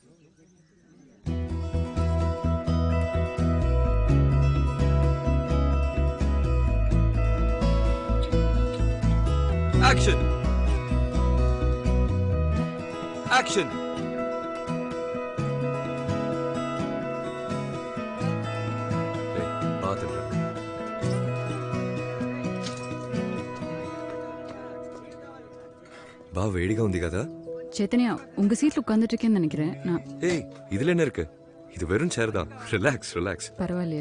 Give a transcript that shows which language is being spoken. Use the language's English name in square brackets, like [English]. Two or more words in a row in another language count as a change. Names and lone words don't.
[English] action, action. [Tamil] பார்த்துட்டேன். [Telugu] బా వేడిగా ఉంది కదా. [Tamil] చైతన్య உங்க சீட்ல உட்கார்ந்துட்டு இருக்கேன்னு நினைக்கிறேன் நான். ஏய், இதுல என்ன இருக்கு? இது வெறும் சேர் தான். [English] relax relax. [Tamil] பரவாயில்லையா?